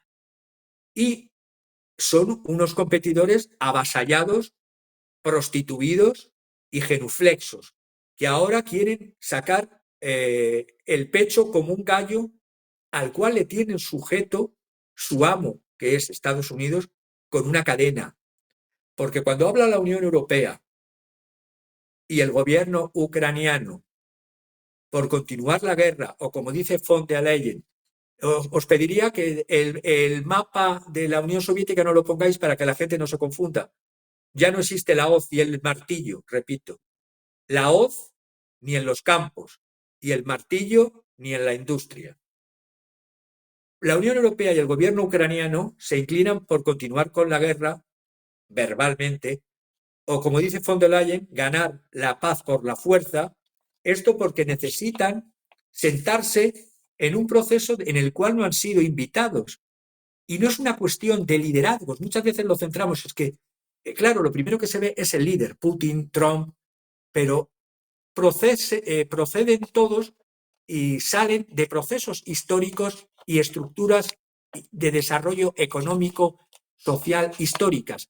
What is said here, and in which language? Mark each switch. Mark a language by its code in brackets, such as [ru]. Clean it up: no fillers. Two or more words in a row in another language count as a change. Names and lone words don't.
[es] Y son unos competidores avasallados, prostituidos y genuflexos, que ahora quieren sacar el pecho como un gallo al cual le tienen sujeto su amo, que es Estados Unidos, con una cadena. Porque cuando habla la Unión Europea y el gobierno ucraniano por continuar la guerra, o como dice von der Leyen, os pediría que el mapa de la Unión Soviética no lo pongáis para que la gente no se confunda. Ya no existe la hoz y el martillo, repito. La hoz ni en los campos y el martillo ni en la industria. La Unión Europea y el gobierno ucraniano se inclinan por continuar con la guerra verbalmente, o como dice von der Leyen, ganar la paz por la fuerza, esto porque necesitan sentarse en un proceso en el cual no han sido invitados. Y no es una cuestión de liderazgos, muchas veces lo centramos, es que, claro, lo primero que se ve es el líder, Putin, Trump, pero proceden todos y salen de procesos históricos y estructuras de desarrollo económico, social, históricas.